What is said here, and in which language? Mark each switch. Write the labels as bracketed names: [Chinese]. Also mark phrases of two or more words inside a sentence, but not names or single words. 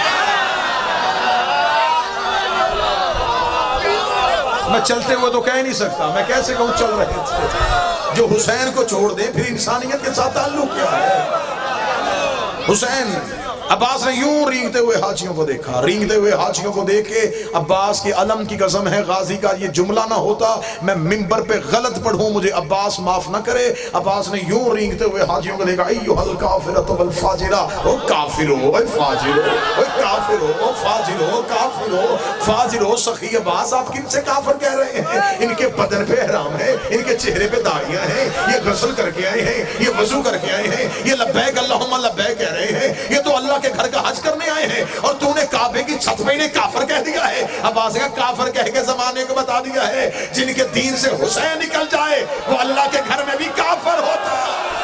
[Urdu] میں چلتے ہوئے تو کہہ نہیں سکتا، میں کیسے کہوں چل رہے تھے، جو حسین کو چھوڑ دے پھر انسانیت کے ساتھ تعلق کیا ہے۔ حسین عباس نے یوں رینگتے ہوئے حاجیوں کو دیکھا، رینگتے ہوئے حاجیوں کو دیکھے عباس کی علم کی قسم ہے غازی کا یہ جملہ نہ ہوتا میں منبر پہ غلط پڑھوں، مجھے عباس معاف نہ کرے۔ عباس نے یوں رینگتے ہوئے حاجیوں کو دیکھا [Arabic] ایھا الکافرۃ والفاجرہ، [Urdu] او کافرو، او فاجرو، او کافرو، او فاجرو، کافرو، فاجرو۔ سخی عباس آپ کن سے کافر کہہ رہے ہیں؟ ان کے بدن پہ احرام ہے، ان کے چہرے پہ داڑیاں ہیں، یہ غسل کر کے آئے ہیں، یہ وضو کر کے آئے ہیں، یہ [Arabic] لبیک اللہم لبیک [Urdu] کہہ رہے ہیں، یہ تو اللہ کے گھر کا حج کرنے آئے ہیں، اور تو نے کعبے کی چھت پہ انہیں کافر کہہ دیا ہے۔ عباس کا کافر کہہ کے زمانے کو بتا دیا ہے جن کے دین سے حسین نکل جائے وہ اللہ کے گھر میں بھی کافر ہوتا ہے۔